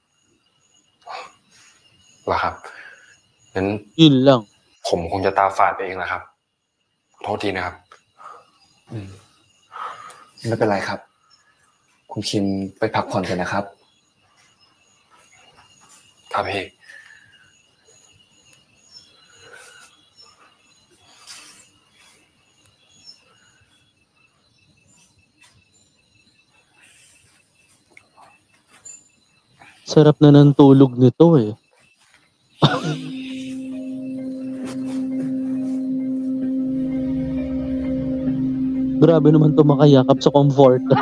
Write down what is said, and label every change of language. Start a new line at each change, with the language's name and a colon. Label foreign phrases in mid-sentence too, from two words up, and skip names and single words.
Thai: เหรอครับงั้น ยนlang ผมคงจะตาฝาดไปเองนะครับโทษทีนะครับ ไม่เป็นไรครับคุณคิมไปพักผ่อนกันนะครับ ครับพี่
Filipino: Sarap na ng tulog nito eh. Grabe naman to makayakap sa comfort.